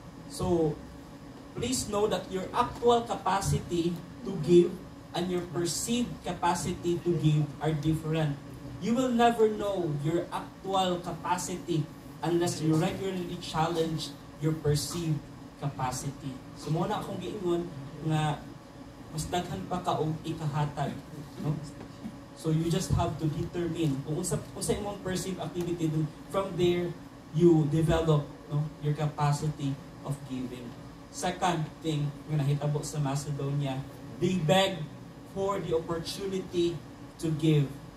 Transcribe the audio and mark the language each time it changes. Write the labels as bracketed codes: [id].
[en] So, please know that your actual capacity to give and your perceived capacity to give are different. You will never know your actual capacity unless you regularly challenge your perceived capacity. [ceb] So muna akong giingon nga mas daghan pa ka og ikahatag, no? [en] So you just have to determine [ceb] kung unsa imong [en] perceived activity, then from there you develop, no, your capacity of giving. Second thing [ceb] nga nahitabo sa Macedonia, [en] they beg for the opportunity to give.